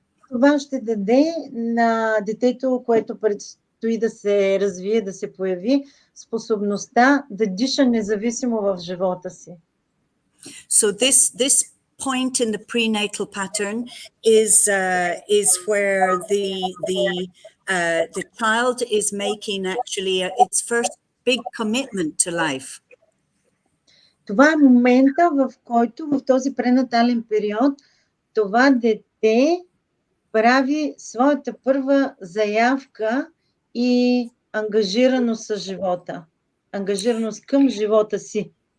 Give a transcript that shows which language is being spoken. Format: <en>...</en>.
<bg>Това ще даде на детето, което предстои да се развие, да се появи способността да диша независимо в живота си.</bg> <en>So this point in the prenatal pattern is where the child is making actually its first big commitment to life.</en> <bg>Това е момента, в който в този пренатален период това дете прави своята първа заявка и ангажираност с живота, ангажираност към живота си.</bg>